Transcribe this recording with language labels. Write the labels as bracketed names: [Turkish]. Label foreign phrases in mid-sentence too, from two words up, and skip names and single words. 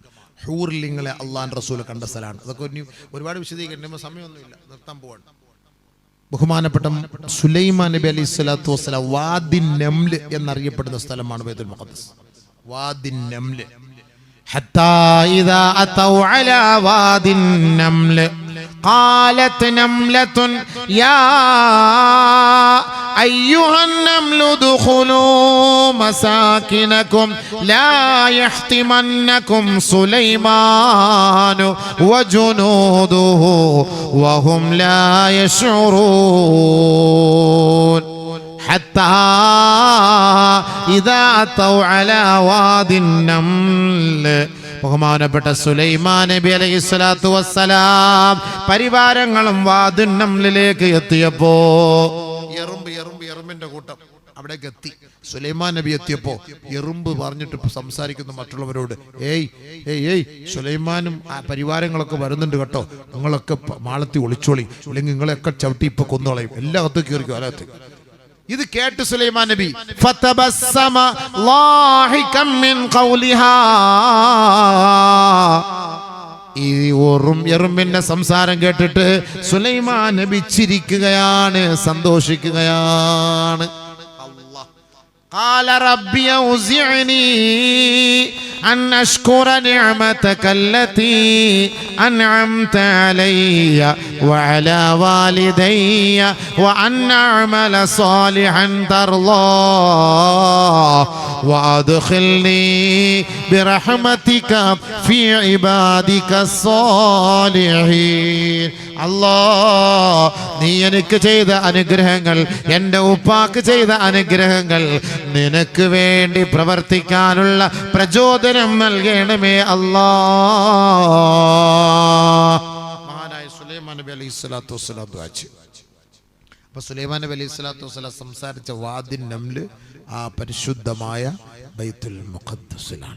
[Malayalam] ഹൂറിലിങ്ങളെ അള്ളാഹുവിന്റെ റസൂൽ കണ്ട സ്ഥലമാണ്. അതൊക്കെ ഒരുപാട് വിശദീകരിക്കുമ്പോൾ സമയമൊന്നുമില്ല, നിർത്താൻ പോവാണ്. ബഹുമാനപ്പെട്ട സുലൈമാൻ നബി [Arabic] عليه الصلاة والسلام [Malayalam] വാദി നംല് എന്നറിയപ്പെടുന്ന സ്ഥലമാണ് ബൈത്തുൽ മുഖദ്ദസ്. [Arabic] وادي النمل. حتى إذا أتوا على وادي النمل قالت نملة يا أيها النمل ادخلوا مساكنكم لا يحطمنكم سليمان وجنوده وهم لا يشعرون حتى إذا أتوا على واد النمل. [Malayalam] ബഹുമാനപ്പെട്ട സുലൈമാൻ നബി [Arabic] عليه الصلاة والسلام [Malayalam] പരിവാരങ്ങളും വാദിൻ നംലിലേക്ക് എത്തിയപ്പോ, എറുമ്പിന്റെ കൂട്ടം അവിടേക്ക് എത്തി. സുലൈമാൻ നബി എത്തിയപ്പോ എറുമ്പ് പറഞ്ഞിട്ട് സംസാരിക്കുന്ന മറ്റുള്ളവരോട്, ഏയ് സുലൈമാനും ആ പരിവാരങ്ങളൊക്കെ വരുന്നുണ്ട് കേട്ടോ, നിങ്ങളൊക്കെ മാളത്തി ഒളിച്ചോളി, അല്ലെങ്കിൽ നിങ്ങളെയൊക്കെ ചവിട്ടി ഇപ്പൊ കൊന്നോളയും, എല്ലാ അകത്ത് കയറിക്കും അലകത്ത്. ഇത് കേട്ട് സുലൈമാൻ നബി [Arabic] فتبسم ضاحكا من قولها, [Malayalam] ഈ എറുമ്പിന്റെ സംസാരം കേട്ടിട്ട് സുലൈമാൻ നബി ചിരിക്കുകയാണ്, സന്തോഷിക്കുകയാണ്. [Arabic] قال ربي أوزعني أن أشكر نعمتك التي أنعمت علي وعلى والدي وأن أعمل صالحا ترضاه وأدخلني برحمتك في عبادك الصالحين. [Malayalam] അല്ലാഹ്, നീ എനിക്ക് ചെയ്ത അനുഗ്രഹങ്ങൾ, എൻ്റെ ഉപ്പാക്ക് ചെയ്ത അനുഗ്രഹങ്ങൾ, നിനക്ക് വേണ്ടി പ്രവർത്തിക്കാനുള്ള പ്രചോദനം നൽകണമേ അല്ലാഹ്. മഹാനായ സുലൈമാൻ നബി [Arabic] عليه الصلاة والسلام [Malayalam] ദുആ ചെയ്തു. അപ്പൊ സുലൈമാൻ നബി [Arabic] عليه الصلاة والسلام [Malayalam] സംസാരിച്ച വാദിൻ നംല് ആ പരിശുദ്ധമായ ബൈത്തുൽ മുഖദ്ദസിലാണ്.